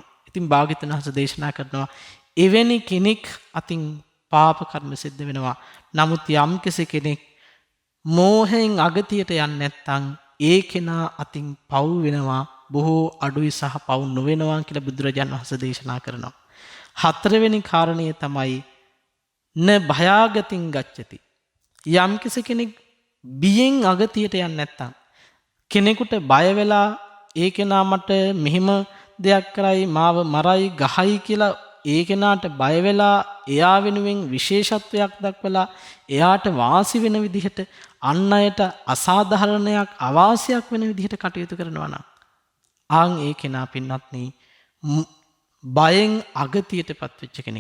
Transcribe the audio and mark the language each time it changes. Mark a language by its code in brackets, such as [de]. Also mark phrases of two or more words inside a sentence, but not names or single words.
[si] ඉතින් භාග්‍යවතුන් වහන්සේ දේශනා කරනවා එවැනි කෙනෙක් අතින් පාප කර්ම සිද්ධ වෙනවා. නමුත් යම් කෙනෙක් මෝහයෙන් අගතියට යන්නේ නැත්නම් ඒ කෙනා අතින් පව් වෙනවා බොහෝ අඩුයි සහ පව් නොවෙනවා කියලා බුදුරජාණන් වහන්සේ දේශනා කරනවා. හතරවෙනි කාරණය තමයි [pi] න භයාගතින් ගච්ඡති. [si] යම් කෙනෙක් බියෙන් අගතියට යන්නේ නැත්නම් කෙනෙකුට බය වෙලා ඒ කෙනා මට මෙහෙම දෙයක් කරයි මාව මරයි ගහයි කියලා ඒ කෙනාට බය වෙලා එයා වෙනුවෙන් විශේෂත්වයක් දක්වලා එයාට වාසි වෙන විදිහට අන් අයට අසාධාරණයක් අවාසියක් වෙන විදිහට කටයුතු කරනවා නම් ආන් ඒ කෙනා පින්වත්නි බයෙන් අගතියටපත් වෙච්ච කෙනෙක්.